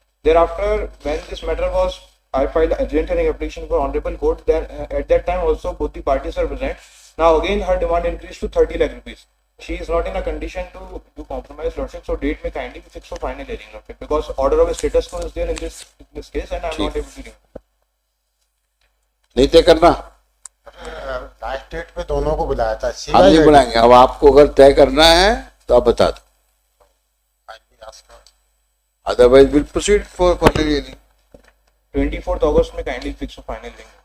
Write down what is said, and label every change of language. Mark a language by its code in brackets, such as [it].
[en] Thereafter, when this matter was, I filed urgent hearing application for Honorable Court. Then at that time also both the parties were present. Now again her demand increased to 30 lakh rupees. She is not in a condition to do compromise, Lordship. So date may kindly be fixed for final hearing, Lordship, because order of status quo is there in this case, and I am not able to give. [hi] नहीं तय करना, last date पे दोनों को बुलाया था। हम नहीं बुलाएंगे। अब आपको अगर तय करना है तो आप बता दो, [en] Otherwise will proceed for final hearing. 24th August में kindly fix for final hearing.